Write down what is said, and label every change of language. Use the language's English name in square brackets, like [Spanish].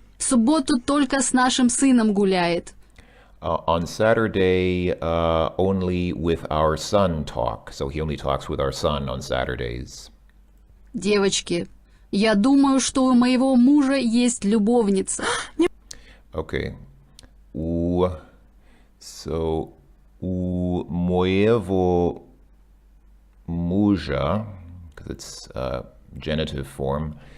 [Russian] В субботу только с нашим сыном гуляет. [English] On Saturday, only with our son talk. So he only talks with our son on Saturdays. [Russian] Девочки, я думаю, что у моего мужа есть любовница. [English] Okay. So, [Russian] у моего мужа, [English] because it's genitive form.